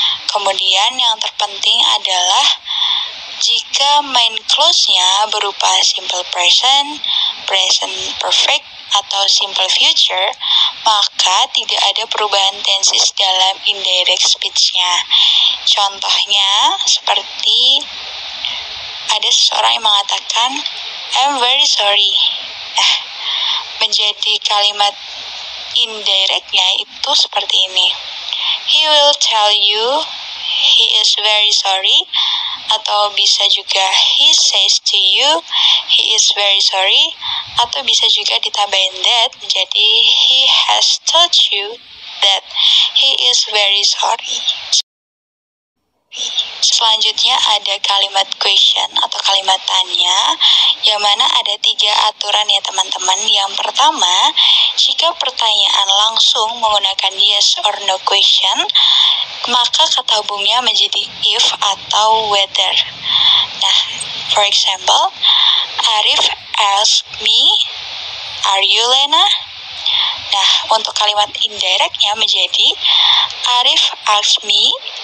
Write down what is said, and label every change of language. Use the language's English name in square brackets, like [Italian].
[Indonesian] Kemudian yang terpenting adalah jika main clause-nya berupa simple present, present perfect, atau simple future, maka tidak ada perubahan tenses dalam indirect speech-nya. Contohnya seperti ada seseorang yang mengatakan [English] I'm very sorry. [Indonesian] Nah, menjadi kalimat indirect-nya itu seperti ini. [English] He will tell you he is very sorry, [Indonesian] atau bisa juga [English] he says to you he is very sorry, [Indonesian] atau bisa juga ditambahin that menjadi [English] he has told you that he is very sorry. [Indonesian] Selanjutnya ada kalimat question atau kalimat tanya, yang mana ada 3 aturan ya teman-teman. Yang pertama, jika pertanyaan langsung menggunakan yes or no question, maka kata hubungnya menjadi if atau whether. [English] Nah, for example, Arif asked me, are you Lena? [Indonesian] Nah, untuk kalimat indirectnya menjadi [English] Arif asked me,